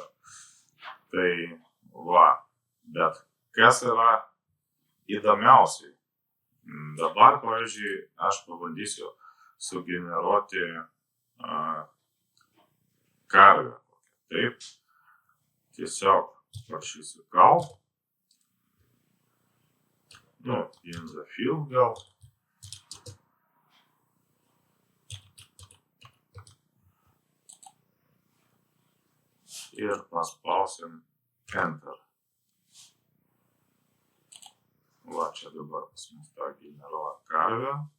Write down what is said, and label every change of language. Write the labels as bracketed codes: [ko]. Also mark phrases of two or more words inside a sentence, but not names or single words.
[lt] Tai bet kas yra įdomiausiai? Dabar, pavyzdžiui, aš pabandysiu sugeneruoti karvę. Taip, tiesiog parašysiu cow. [en] In the field gal. [lt] Ir paspausim Enter. Čia dabar pas mus tą generuoja karvę.